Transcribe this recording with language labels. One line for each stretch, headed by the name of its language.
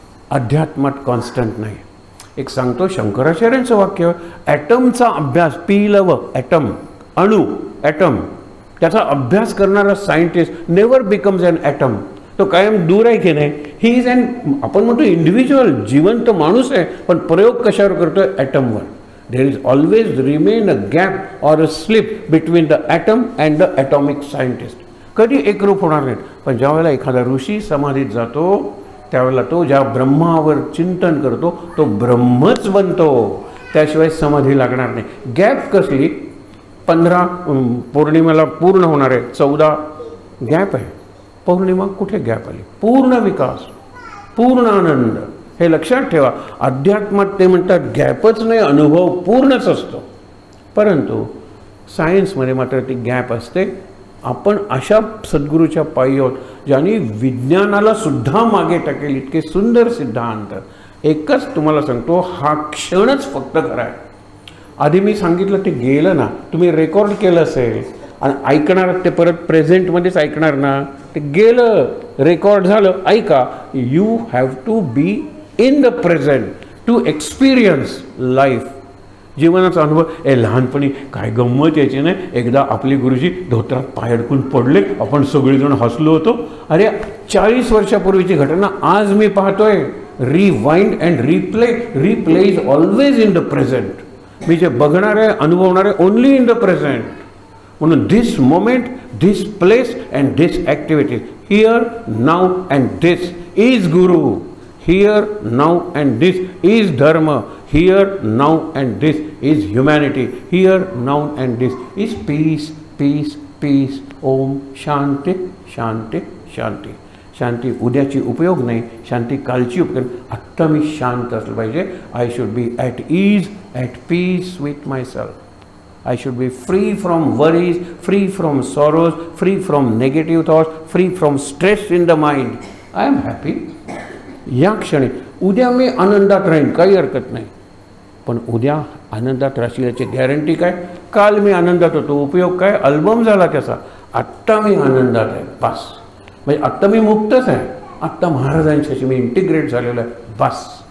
Marathi: अध्यात्मात constant नाही. एक सांगतो शंकराचार्यांचं वाक्य, ॲटमचा अभ्यास, पीलव ॲटम, अणू, ॲटम, त्याचा अभ्यास करणारा
English: Scientist never becomes an atom.
Marathi: तो कायम दूर आहे की नाही.
English: he is an,
Marathi: आपण म्हणतो इंडिव्हिज्युअल, जिवंत माणूस आहे, पण प्रयोग कशावर करतोय? ॲटमवर.
English: There is always remain a gap or a slip between the atom and the atomic scientist.
Marathi: कधी एकरूप होणार नाहीत. पण ज्यावेळेला एखादा ऋषी समाधीत जातो, त्यावेळेला तो ज्या ब्रह्मावर चिंतन करतो तो ब्रह्मच बनतो. त्याशिवाय समाधी लागणार नाही. गॅप कसली? 15 पौर्णिमेला पूर्ण होणार आहे, 14 गॅप आहे. पौर्णिमा कुठे गॅप आली? पूर्ण विकास, पूर्ण आनंद. हे लक्षात ठेवा. अध्यात्मात ते म्हणतात गॅपच नाही, अनुभव पूर्णच असतो. परंतु सायन्समध्ये मात्र ती गॅप असते. आपण अशा सद्गुरूच्या पायी आहोत ज्यांनी विज्ञानाला सुद्धा मागे टाकेल इतके सुंदर सिद्धांत. एकच तुम्हाला सांगतो, हा क्षणच फक्त खरा आहे. आधी मी सांगितलं ते गेलं ना, तुम्ही रेकॉर्ड केलं असेल आणि ऐकणार ते परत प्रेझेंटमध्येच ऐकणार ना, ते गेलं, रेकॉर्ड झालं.
English: ऐका, you have to be in the present to experience life.
Marathi: जीवनाचा अनुभव. लहानपणी काय गंमत यायची नाही. एकदा आपले गुरुजी धोत्रात पाय अडकून पडले, आपण सगळेजण हसलो होतो. अरे 40 वर्षापूर्वीची घटना आज मी पाहतोय.
English: Rewind and replay is always in the present.
Marathi: मी जे बघणार आहे, अनुभवणार आहे,
English: Only in the present. म्हणून this moment, this place and this activity, here now and this is guru. Here, now and this is dharma. Here, now and this is humanity. Here, now and this is peace, peace, peace.
Sanskrit: Om Shanti, Shanti, Shanti.
Marathi: शांती उद्याची उपयोग नाही, शांती कालची उपयोग. आत्ता मी शांत असलं पाहिजे.
English: I should be at ease, at peace with my self. I should be free from worries, free from sorrows, free from negative thoughts, free from stress in the mind. I am happy.
Marathi: या क्षणी उद्या मी आनंदात राहीन, काही हरकत नाही. पण उद्या आनंदात राहशील याची गॅरंटी काय? काल मी आनंदात होतो, उपयोग काय? अल्बम झाला त्याचा. आत्ता मी आनंदात आहे, बस. म्हणजे आत्ता मी मुक्तच आहे. आत्ता महाराजांच्याशी मी इंटिग्रेट झालेलो आहे, बस.